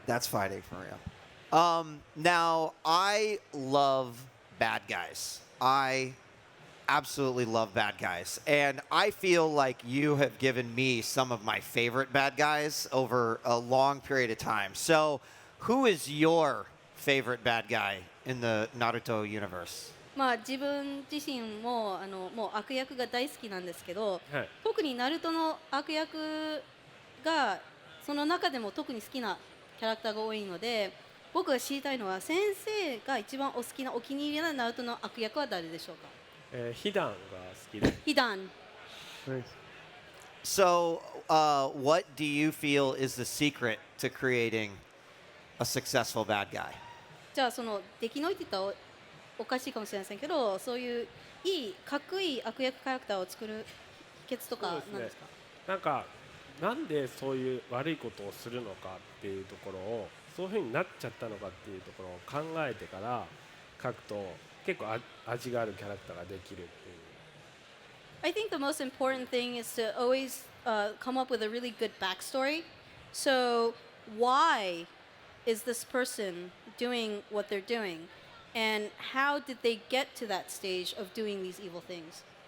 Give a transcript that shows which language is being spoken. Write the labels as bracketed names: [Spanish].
[English] That's fighting for real. Now, I love bad guys. I absolutely love bad guys. And I feel like you have given me some of my favorite bad guys over a long period of time. So, who is your favorite bad guy in the Naruto universe? [Japanese] まあ自分自身ももう悪役が大好きなんですけど、はい、特にナルトの悪役がその中でも特に好きなキャラクターが多いので、僕が知りたいのは先生が一番お好きなお気に入りなナルトの悪役は誰でしょうか。ヒダンが好きです。ヒダン。 [English] Nice. So, what do you feel is the secret to creating a successful bad guy? [Japanese] じゃあその出来のいいって言ったらおかしいかもしれませんけど、そういういいかっこいい悪役キャラクターを作る秘訣とかなんですか。なんかなんでそういう悪いことをするのかっていうところをそういう風になっちゃったのかっていうところを考えてから書くと結構味があるキャラクターができるっていう。 [English] I think the most important thing is to always come up with a really good backstory. So, why is this person doing what they're doing? And how did they get to that stage of doing these evil things?